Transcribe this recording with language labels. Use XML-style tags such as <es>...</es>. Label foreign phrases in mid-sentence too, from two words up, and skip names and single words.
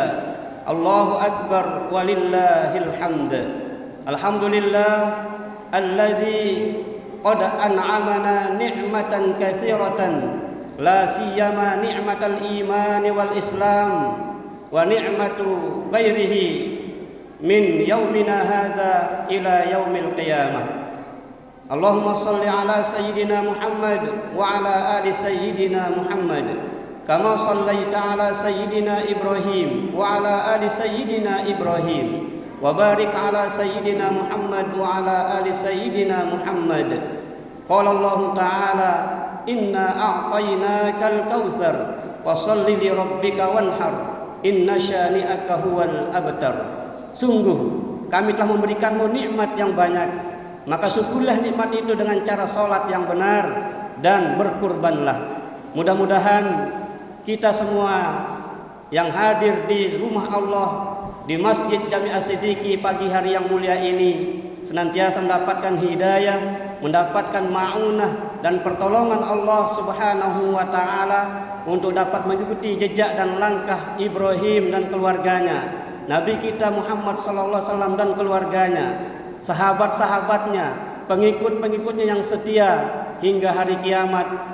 <ar>الله أكبر ولله الحمد. الحمد لله الذي قد أنعمنا نعمة كثيرة، لا سيما نعمة الإيمان والإسلام ونعمة غيره من يومنا هذا إلى يوم القيامة. اللهم صل على سيدنا محمد وعلى آل سيدنا محمد كما صليت على سيدنا إبراهيم وعلى آل سيدنا إبراهيم وبارك على سيدنا محمد وعلى آل سيدنا محمد. قال الله تعالى إنا أعطيناك الكوثر فصل لربك وانحر إن شانئك هو الأبتر.</ar> <id>Sungguh kami telah memberikanmu nikmat yang banyak, maka syukurlah nikmat itu dengan cara salat yang benar dan berkurbanlah. Mudah-mudahan kita semua yang hadir di rumah Allah, di Masjid Jami' As-Siddiqi pagi hari yang mulia ini senantiasa mendapatkan hidayah, mendapatkan ma'unah dan pertolongan Allah</id> <ar>سبحانه وتعالى</ar> <id>untuk dapat mengikuti jejak dan langkah Ibrahim dan keluarganya, Nabi kita Muhammad</id> <ar>صلى الله عليه وسلم</ar> <id>dan keluarganya, sahabat-sahabatnya, pengikut-pengikutnya yang setia hingga hari kiamat.</id>